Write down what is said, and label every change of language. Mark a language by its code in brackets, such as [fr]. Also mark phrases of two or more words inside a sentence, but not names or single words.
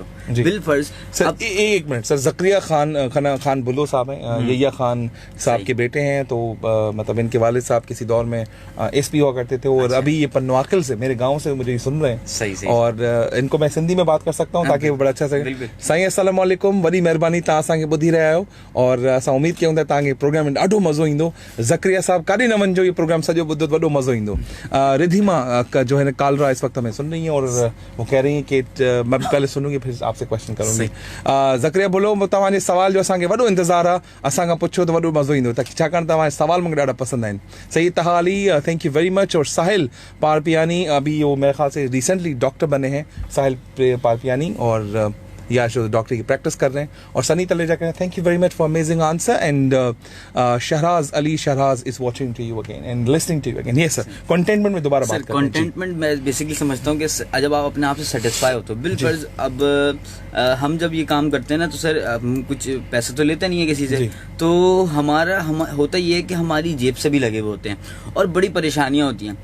[ur] بل فرض سر ایک منٹ سر، زکریا خان بلو صاحب ہیں، یحییٰ خان صاحب کے بیٹے ہیں. تو مطلب ان کے والد صاحب کسی دور میں SP ہوا کرتے تھے اور ابھی ابھی یہ پنواکل سے، میرے گاؤں سے مجھے سن رہے ہیں. صحیح. اور ان کو میں سندھی میں بات کر سکتا ہوں تاکہ وہ بڑا اچھا سے. [sd] साईं अस्सलाम वालेकुम, वॾी महिरबानी, तव्हां असांखे ॿुधी रहिया आहियो और असां उम्मीद कयूं था तव्हांखे प्रोग्राम में ॾाढो मज़ो ईंदो। ज़करिया साहब काॾे न वञिजो, ये प्रोग्राम सॼो ॿुधो त वॾो मज़ो ईंदो। [ur] ردھیما کا جو ہے کالرا اس وقت ہمیں سن رہی ہے اور وہ کہہ رہی ہیں کہ میں پہلے سنوں گی پھر آپ سے کویسچن کروں گی. زکریا بولو, [sd] तव्हांजे सवाल जो असांखे वॾो इंतज़ारु आहे, असांखां पुछो त वॾो मज़ो ईंदो, छाकाणि तव्हांजा सवाल मूंखे ॾाढा पसंदि आहिनि। सही तहाली, [en] Thank you very much. [ur] اور ساحل پارپیانی، ابھی وہ میرے خیال سے [en] recently doctor [ur] بنے ہیں ساحل پارپیانی، اور یا جو ڈاکٹر کی پریکٹس کر رہے ہیں. اور سنی تلیجا کہہ رہے ہیں [en] thank you very much for amazing answer. And Shahraz Ali Shahraz is watching to you again and listening to you again. [ur] یہ سر کنٹینٹمنٹ میں دوبارہ بات کرتے ہیں. کنٹینٹمنٹ میں بیسکلی سمجھتا ہوں کہ جب آپ اپنے آپ سے سیٹسفائی ہو تو بالکل. اب ہم جب یہ کام کرتے ہیں نا تو سر ہم کچھ پیسے تو لیتے نہیں ہے کسی سے، تو ہمارا ہوتا یہ ہے کہ ہماری جیب سے بھی لگے ہوئے ہوتے ہیں اور بڑی پریشانیاں ہوتی ہیں.